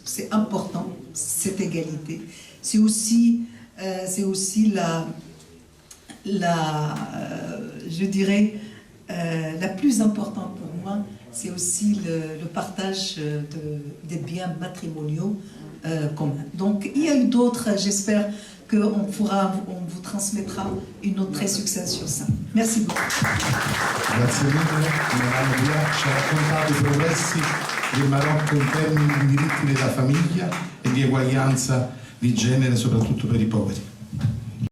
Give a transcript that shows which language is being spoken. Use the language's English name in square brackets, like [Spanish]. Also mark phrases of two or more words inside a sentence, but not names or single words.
[French] C'est important, cette égalité. C'est aussi la plus importante pour moi, c'est aussi le partage des biens matrimoniaux communs. Donc il y a eu d'autres, j'espère qu'on vous transmettra une note très succincte sur ça. Merci beaucoup. [Italian] Grazie mille, Madame Bouillard ci ha raccontato i progressi del Marocco in termini di diritti della famiglia e di eguaglianza di genere, soprattutto per i poveri.